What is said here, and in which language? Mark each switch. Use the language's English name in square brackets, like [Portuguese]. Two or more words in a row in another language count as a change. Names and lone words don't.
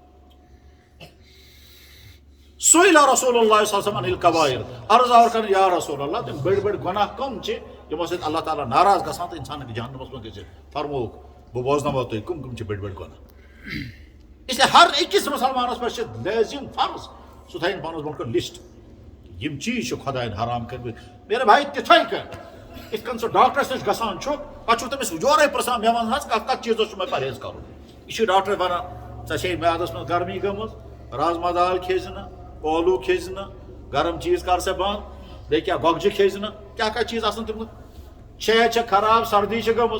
[Arabic] سُئِلَ رسول اللہ صلی اللہ علیہ وسلم عن الکبائر [Kashmiri] عرض آو کرنہٕ یا رسول اللہ تِم بٔڑۍ بٔڑۍ گۄناہ کٕم چھِ یِمو سۭتۍ اللہ تعالیٰ ناراض گژھان تہٕ اِنسان ہیٚکہِ جہنمس منٛز گٔژھِتھ. فرمووُکھ بہٕ بوزناوو تُہۍ کٕم کٕم چھِ بٔڑۍ بٔڑۍ گۄناہ. [Urdu] اس لیے [Kashmiri] ہر أکِس مُسلمانس پٮ۪ٹھ چھِ لٲزِم فرض سُہ تھاوِن پانس برونٛٹھ کُن لسٹ یِم چیٖز چھِ خۄدایَن حرام کٔرمٕتۍ. [Urdu] میرے بھائی [Kashmiri] تِتھَے کٔنۍ یِتھ کٔنۍ سُہ ڈاکٹرس نِش گژھان چھُ پتہٕ چھُ تٔمِس یورے پرژھان مےٚ وَن حظ کتھ کتھ چیٖزس چھُ مےٚ پرہیز کرُن. یہِ چھُ ڈاکٹر ونان ژےٚ چھے میادس منٛز گرمی گٔمٕژ رازما دال کھیٚزِ نہٕ ٲلوٕ کھیٚزِ نہٕ گرم چیٖز کر سا بنٛد بیٚیہِ کیٛاہ گۄگجہِ کھیٚزِ نہٕ کیٛاہ چیٖز آسان تِم صحت چھےٚ خراب سردی چھِ گٔمٕژ.